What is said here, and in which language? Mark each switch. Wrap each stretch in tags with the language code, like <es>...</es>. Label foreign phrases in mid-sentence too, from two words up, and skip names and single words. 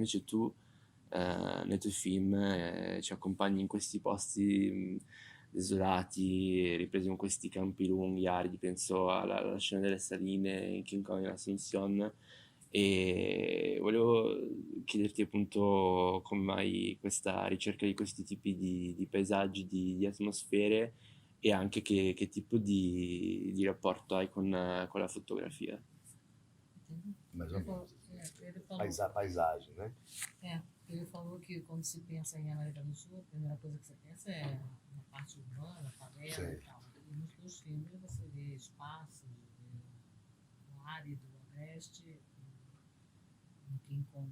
<it>Invece tu nei tuoi film ci accompagni in questi posti desolati, ripresi con questi campi lunghi, aridi, penso alla scena delle saline in King Kong e Ascension, e volevo chiederti appunto come mai questa ricerca di questi tipi di paesaggi, di atmosfere, e anche che tipo di rapporto hai con la fotografia.</it> <pt>Mais ou menos. Ele falou, Paisagem, né? ele falou que quando se pensa em América do Sul, a primeira coisa que você pensa é na parte urbana, favela Sim. e tal. E nos teus filmes você vê espaços, no árido, no Agreste, em King Kong.</pt>